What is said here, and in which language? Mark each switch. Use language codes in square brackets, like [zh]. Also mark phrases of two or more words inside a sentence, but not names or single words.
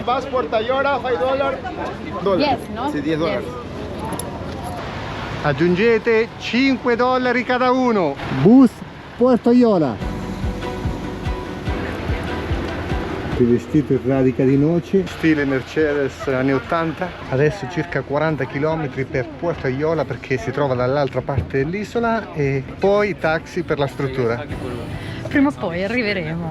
[es] Puerto Ayora, $5. [en] Yes, no? [es] Sí, $10. [it] Aggiungete $5 [es] cada uno. [it] Bus Puerto Ayora. Il vestito in radica di noce, stile Mercedes anni 80. Adesso circa 40 km per Puerto Ayora perché si trova dall'altra parte dell'isola, e poi taxi per la struttura. Prima o poi arriveremo.